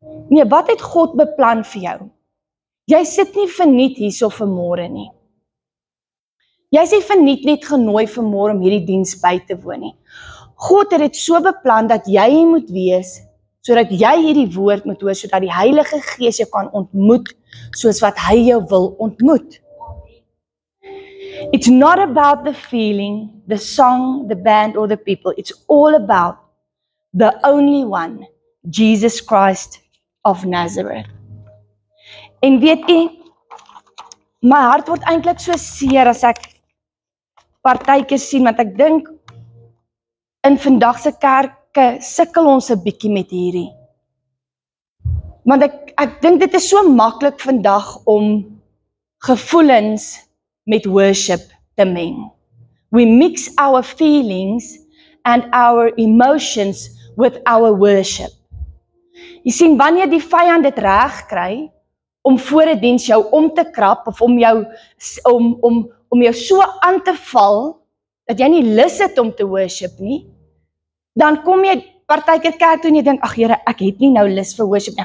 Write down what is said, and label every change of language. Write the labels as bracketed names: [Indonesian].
[Afrikaans] Nee, wat het God beplan vir jou? Jy sit nie verniet hierso vanmôre nie. Jy is nie verniet net genooi vanmôre om hierdie diens by te woon nie. God het dit so beplan dat jy hier moet wees, sodat jy hierdie woord moet hoor, sodat die Heilige Gees jou kan ontmoet, soos wat hy jou wil ontmoet. [English] It's not about the feeling, the song, the band or the people. It's all about the only one, Jesus Christ of Nazareth. [Afrikaans] En weet jy, my hart word eintlik so seer as ek partytjies sien, want ek dink in vandag se kerke sukkel ons 'n bietjie met hierdie. Want ek dink dit is so maklik vandag om gevoelens met worship te meng. [English] We mix our feelings and our emotions with our worship. [Afrikaans] Jy sien, wanneer die vyand dit reg kry om voor 'n diens jou om te krap of om jou so aan te val dat jy nie lus het om te worship nie, dan kom jy partykeer kerk toe en jy dink, ag Here, ek het nie nou lus vir worship nie.